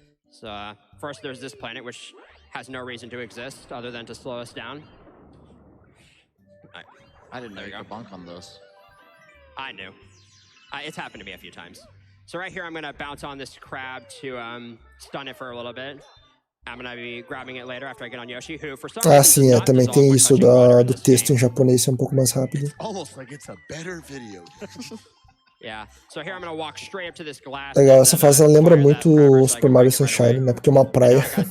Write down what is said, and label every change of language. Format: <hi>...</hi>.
<en>So first there's this planet which has no reason to exist other than to slow us down. I didn't know you could bunk on those. I knew. It's happened to me a few times. So right here I'm gonna bounce on this crab to stun it for a little bit. I'm gonna be grabbing it later after I get on Yoshi, who for some reason</en> <pt>sim, também tem isso do texto em japonês ser um pouco mais rápido.</pt> <en>Almost like it's a better video. Yeah. So here I'm gonna walk straight up to this glass.</en> <pt>Legal, essa fase ela lembra muito o Super Mario Sunshine, né? Porque é uma praia.</pt>